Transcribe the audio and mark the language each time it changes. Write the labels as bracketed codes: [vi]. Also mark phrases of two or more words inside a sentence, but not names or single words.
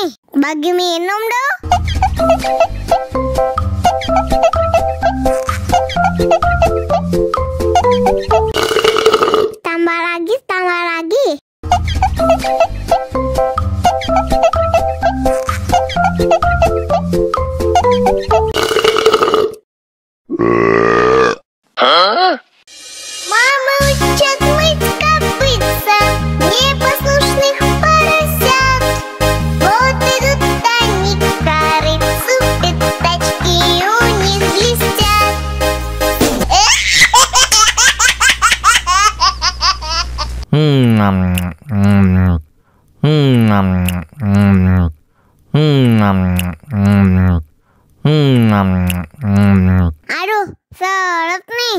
[id] Bagi minum dong. Tambah lagi, tambah lagi. [ru] Мама учат мыть копытца, непослушных поросят. Вот идут они к корыцу, пятачки у них блестят. [id] Aduh, seret nih.